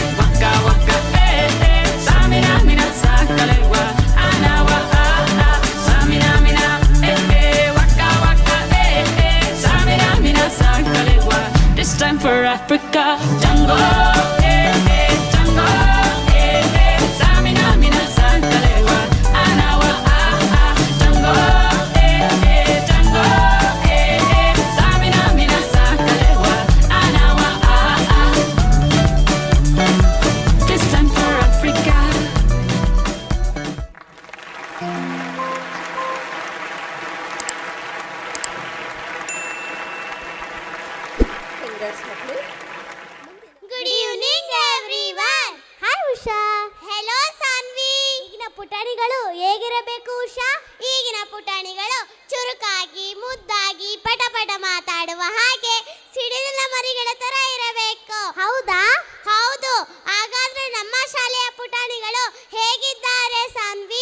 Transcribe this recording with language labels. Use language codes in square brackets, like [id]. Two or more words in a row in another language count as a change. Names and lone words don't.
[en] Waka, waka, eh, eh. Samina, mina, sangalewa, anawa, ah, ah. Samina, mina, eh, eh. Waka, waka, eh, eh. Samina, mina, sangalewa, this time for Africa. Jungle, eh, eh. Jungle, eh, eh. Samina, mina, sangalewa, anawa, ah, ah. Jungle, eh, eh. Jungle, eh, eh. Samina, mina, sangalewa, anawa, ah, ah. This time for Africa. Congrats, ಮಕ್ಕಳು. Good evening everyone. Hi ಉಷಾ. Hello [kn] ಸಾನ್ವಿ. ಈಗಿನ ಪುಟಾಣಿಗಳು ಹೇಗಿರಬೇಕು ಉಷಾ? ಈಗಿನ ಪುಟಾಣಿಗಳು ಚುರುಕಾಗಿ, ಮುದ್ದಾಗಿ, ಪಟ ಪಟ ಮಾತಾಡುವ ಹಾಗೆ ಸಿಡಿಲಿನ ಮರಿಗಳ ತರ ಇರಬೇಕು. ಹೌದಾ? ಹೌದು. ಹಾಗಾದ್ರೆ ನಮ್ಮ ಶಾಲೆಯ ಪುಟಾಣಿಗಳು ಹೇಗಿದ್ದಾರೆ ಸಾನ್ವಿ?